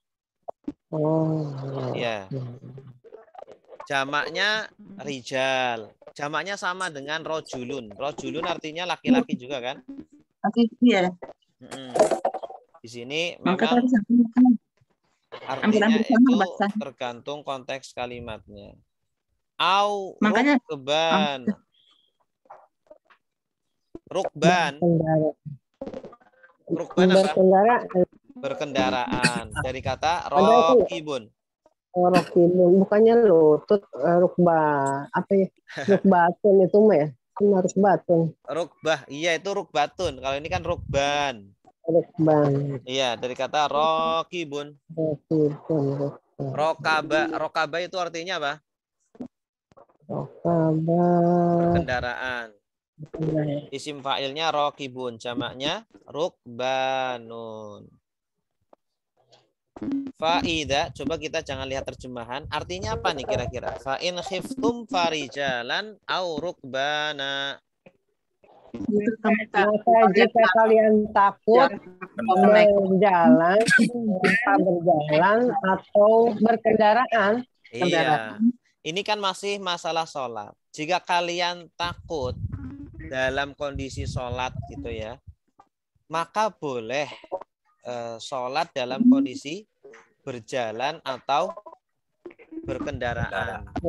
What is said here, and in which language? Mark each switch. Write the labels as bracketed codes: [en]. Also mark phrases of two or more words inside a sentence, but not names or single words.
[id] Ya. Jamaknya rijal. Jamaknya sama dengan rojulun. Rojulun artinya laki-laki juga kan? Iya. Di sini Makanya memang artinya ambil itu sama bahasa. tergantung konteks kalimatnya. Au Makanya rukban. Rukban. Rukban apa? Berkendaraan. Dari kata rokibun. Rokibun, bukannya lutut, rukba, apa ya? Rukbatun itu mah ya? Rukbatun. Rukbah, iya itu rukbatun. Kalau ini kan rukban. Rukban. Iya, dari kata rokibun. Rokibun. Rokaba itu artinya apa? Rokaba. Berkendaraan. Isim fa'ilnya rokibun, jamaknya rukbanun. Fa'idha, coba kita jangan lihat terjemahan. Artinya apa nih kira-kira? [ar] فإن خفتم فرجالا أو ركبانا. [id] Maka jika kalian takut berjalan atau berkendaraan. Iya. Ini kan masih masalah sholat. Jika kalian takut dalam kondisi sholat gitu ya, maka boleh sholat dalam kondisi berjalan atau berkendaraan.